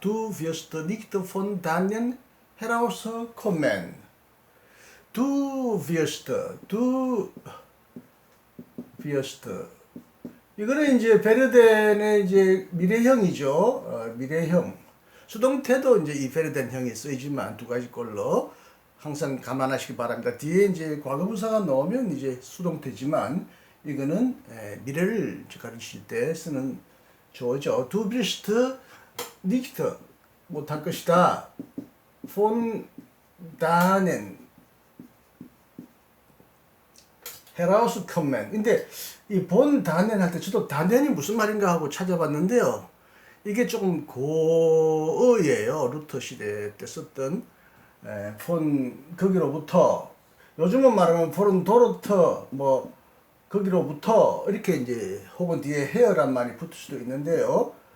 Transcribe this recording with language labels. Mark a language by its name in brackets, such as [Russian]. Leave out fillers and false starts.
[German] Du wirst nicht von deinen herauskommen. Du wirst [Korean] 이거는 이제 베르덴의 이제 미래형이죠. 미래형. 수동태도 이제 이 베르덴 형이 쓰이지만 두 가지 꼴로 항상 감안하시기 바랍니다. 뒤에 이제 과거분사가 나오면 이제 수동태지만 이거는 미래를 가리킬 때 쓰는 조어죠. [German] Du bist nicht [Korean] 못할 것이다. [German] von dannen herauskommen. [Korean] 근데 이 [German] von dannen [Korean] 할 때 저도 단연이 무슨 말인가 하고 찾아봤는데요. 이게 조금 고어예요. 루터 시대 때 썼던 폰 거기로부터 요즘은 말하면 폰은 도로터 뭐 거기로부터 이렇게 이제 혹은 뒤에 헤어란 말이 붙을 수도 있는데요.